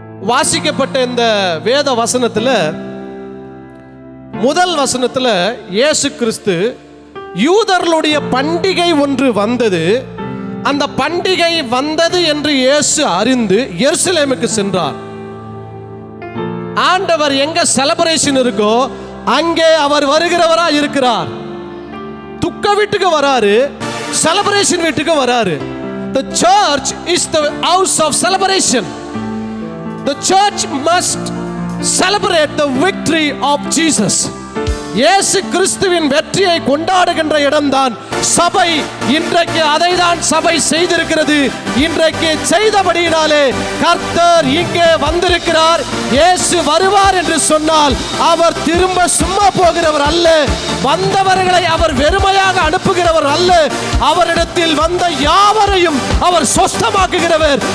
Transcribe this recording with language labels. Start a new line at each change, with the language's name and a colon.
Tamil: வாசிக்கப்பட்ட இந்த வேத வசனத்துல முதல் வசனத்துல இயேசு கிறிஸ்து யூதர்களுடைய பண்டிகை ஒன்று வந்தது, அந்த பண்டிகை வந்தது என்று இயேசு அறிந்து எருசலேமுக்கு சென்றார். ஆண்டவர் எங்க செலிப்ரேஷன் இருக்கோ அங்கே அவர் வருகிறவரா இருக்கிறார். துக்க வீட்டுக்கு வராரு, செலிப்ரேஷன் வீட்டுக்கு வராரு.
English: The church is the house of celebration. The church must celebrate the victory of Jesus.
Tamil: இயேசு கிறிஸ்துவின் வெற்றியை கொண்டாடுகின்ற இடம்தான் சபை இன்றைக்கு அதைதான் சபை செய்திருக்கிறது. இன்றைக்கு செய்தபடியினாலே கர்த்தர் இங்கே வந்திருக்கிறார். இயேசு வருவார் என்று சொன்னால் அவர் திரும்ப சும்மா போகிறவர் அல்ல. வந்தவர்களை அவர் வெறுமையாக அனுப்புகிறவர் அல்ல. அவரிடத்தில் வந்த யாவரையும் அவர் சொஸ்தமாக்குகிறவர்.